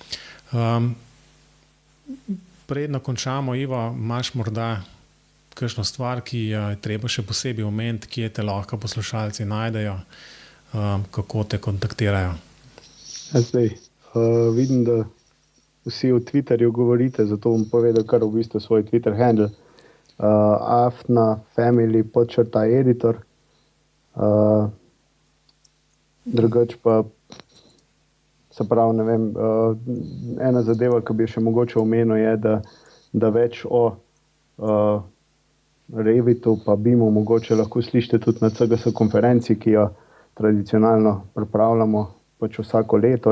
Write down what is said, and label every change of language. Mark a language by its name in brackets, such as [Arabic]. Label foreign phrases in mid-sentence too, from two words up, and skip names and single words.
[Slovenian] Predno končamo, Ivo, imaš morda kakšno stvar, ki je treba še posebej omeniti, kje te lahko poslušalci najdejo, kako te kontaktirajo? Zdaj, vidim, da vsi v Twitterju govorite, zato bom povedal kar v bistvu svoj Twitter handle. @family_editor. Drugače pa, se pravi, ne vem, ena zadeva, ki bi še mogoče omenil, je, da več o Revitu pa BIM-u mogoče lahko slišite tudi na CGS konferenci, ki jo tradicionalno pripravljamo pač vsako leto.